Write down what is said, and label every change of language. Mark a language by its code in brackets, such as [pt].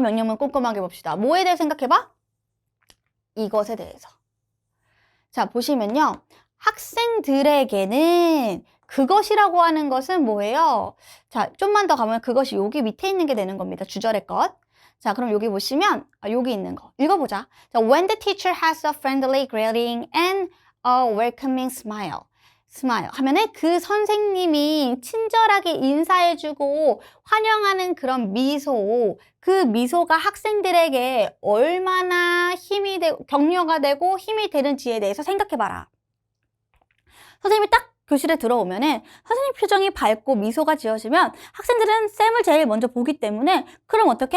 [ko] 명령문 꼼꼼하게 봅시다. 뭐에 대해 생각해봐? 이것에 대해서. 자, 보시면요, 학생들에게는 그것이라고 하는 것은 뭐예요? 자, 좀만 더 가면 그것이 여기 밑에 있는 게 되는 겁니다. 주절의 것. 자, 그럼 여기 보시면 여기 있는 거 읽어보자. [en] 자, when the teacher has a friendly greeting and a welcoming smile. [ko] 스마일 하면은 그 선생님이 친절하게 인사해주고 환영하는 그런 미소, 그 미소가 학생들에게 얼마나 격려가 되고 힘이 되는지에 대해서 생각해봐라. 선생님이 딱 교실에 들어오면은 선생님 표정이 밝고 미소가 지어지면 학생들은 쌤을 제일 먼저 보기 때문에, 그럼 어떻게?